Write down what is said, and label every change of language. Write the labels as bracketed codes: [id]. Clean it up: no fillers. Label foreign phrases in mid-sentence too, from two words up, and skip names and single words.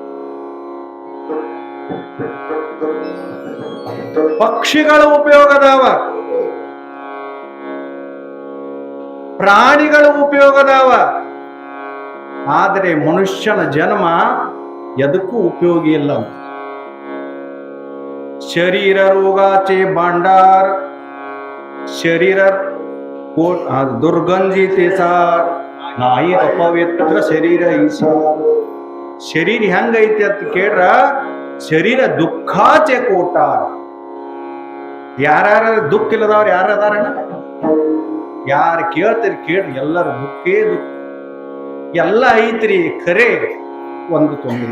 [kn] ಪಕ್ಷಿಗಳ ಉಪಯೋಗದವ, ಪ್ರಾಣಿಗಳ ಉಪಯೋಗದವ, ಆದರೆ ಮನುಷ್ಯನ ಜನ್ಮ ಎದಕ್ಕೂ ಉಪಯೋಗಿ ಇಲ್ಲ. [mr] शरीर रोगाचे भांडार, शरीर दुर्गंधी तेसार, नाही अपवित्र शरीर ಈಸಾರ. [kn] ಶರೀರ ಹೆಂಗೈತಿ ಅಂತ ಕೇಳ್ರ, [mr] शरीर दुःखाचे कोठार. [kn] ಯಾರ್ಯಾರ ದುಃಖ ಇಲ್ಲದವ್ರು ಯಾರ ಅದಾರಣ್ಣ? ಯಾರು ಕೇಳ್ತೀರಿ ಕೇಳ್ರಿ, ಎಲ್ಲರ ದುಃಖೇ ದುಃಖ. ಎಲ್ಲ ಐತ್ರಿ, ಖರೆ ಒಂದು ತೊಂದರೆ.